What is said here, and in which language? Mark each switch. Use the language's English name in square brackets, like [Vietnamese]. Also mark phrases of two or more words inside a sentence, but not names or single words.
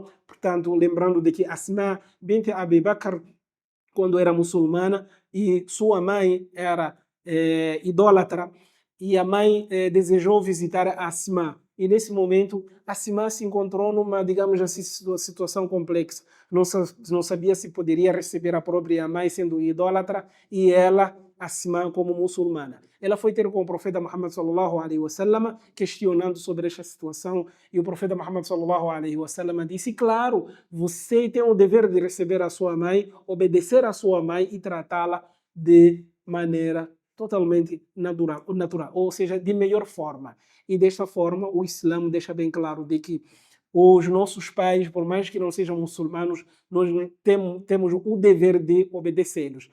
[Portuguese] Portanto, lembrando de que Asma bint Abi Bakr, quando era muçulmana, e sua mãe era idólatra, e a mãe desejou visitar Asma. E nesse momento, Asma se encontrou numa, digamos assim, situação complexa. Não sabia se poderia receber a própria mãe sendo idólatra e ela, Asma, como muçulmana. Ela foi ter com o profeta Muhammad [Arabic] صلى الله عليه وسلم [Portuguese] questionando sobre esta situação e o profeta Muhammad [Arabic] صلى الله عليه وسلم [Portuguese] disse, claro, você tem o dever de receber a sua mãe, obedecer a sua mãe e tratá-la de maneira totalmente natural, ou seja, de melhor forma. E desta forma, o Islã deixa bem claro de que os nossos pais, por mais que não sejam muçulmanos, nós temos o dever de obedecê-los.